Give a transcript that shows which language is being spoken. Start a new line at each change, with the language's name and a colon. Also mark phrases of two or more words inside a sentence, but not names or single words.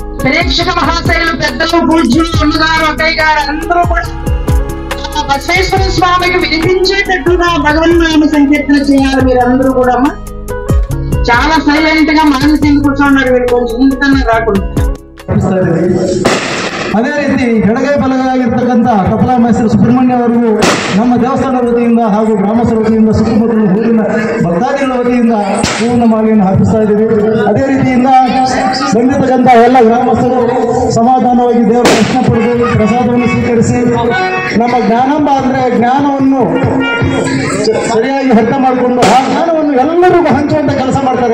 Telugu: ప్రేక్షక మహాశైలు పెద్దలు పూజ్యులు అన్నగారు అక్కయ్య గారు అందరూ కూడా బసవేశ్వర స్వామికి వినిపించేటట్టుగా భగవన్నామ సంకీర్తన చేయాలి. మీరందరూ కూడా చాలా సైలెంట్ గా మానసిక కూర్చోన్నారు. వీళ్ళు కొంచెం ఇంతన్నా రాకుండా.
Kannada: ಅದೇ ರೀತಿ ಎಡಗೈ ಬಲಗಾಗಿರ್ತಕ್ಕಂಥ ಕಪಿಲ ಮಹೇಶ್ವರ ಸುಬ್ರಹ್ಮಣ್ಯ ಅವರಿಗೂ ನಮ್ಮ ದೇವಸ್ಥಾನದ ವತಿಯಿಂದ ಹಾಗೂ ಗ್ರಾಮಸ್ಥರ ವತಿಯಿಂದ ಸುತ್ತಮುತ್ತಲ ಊರಿನ ಭಕ್ತಾದಿಗಳ ವತಿಯಿಂದ ಹೂವಿನ ಮಾಲೆಯನ್ನು ಹಾಕಿಸ್ತಾ ಇದ್ದೀವಿ. ಅದೇ ರೀತಿಯಿಂದ ಬಂದಿರತಕ್ಕಂಥ ಎಲ್ಲ ಗ್ರಾಮಸ್ಥರು ಸಮಾಧಾನವಾಗಿ ದೇವರ ದರ್ಶನ ಪಡೆದು ಪ್ರಸಾದವನ್ನು ಸ್ವೀಕರಿಸಿ ನಮ್ಮ ಜ್ಞಾನಾಂಬ ಅಂದರೆ ಜ್ಞಾನವನ್ನು ಸರಿಯಾಗಿ ಅರ್ಥ ಮಾಡಿಕೊಂಡು ಆ ಜ್ಞಾನವನ್ನು ಎಲ್ಲರಿಗೂ ಹಂಚುವಂತ ಕೆಲಸ ಮಾಡ್ತಾರೆ.